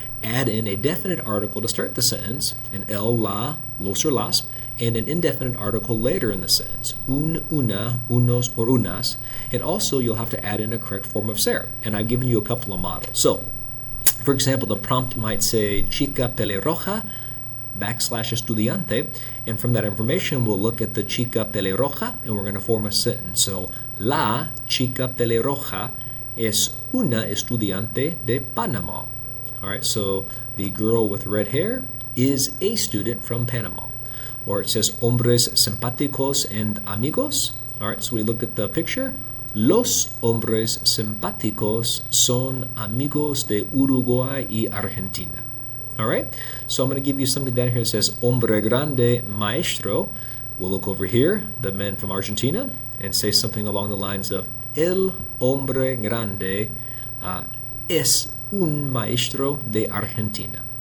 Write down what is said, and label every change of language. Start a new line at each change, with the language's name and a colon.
English: Add in a definite article to start the sentence, an el, la, los or las, and an indefinite article later in the sentence, un, una, unos, or unas. And also you'll have to add in a correct form of ser. And I've given you a couple of models. So, for example, the prompt might say chica pelirroja / estudiante, and from that information we'll look at the chica pelirroja and we're going to form a sentence.
Spanish: So, la chica pelirroja es una estudiante de Panama.
English: All right, so the girl with red hair is a student from Panama. Or it says hombres simpáticos and amigos. All right, so we look at the picture.
Spanish: Los hombres simpáticos son amigos de Uruguay y Argentina.
English: All right, so I'm going to give you something down here that says hombre grande maestro. We'll look over here, the men from Argentina, and say something along the lines of
Spanish: el hombre grande es un maestro de Argentina.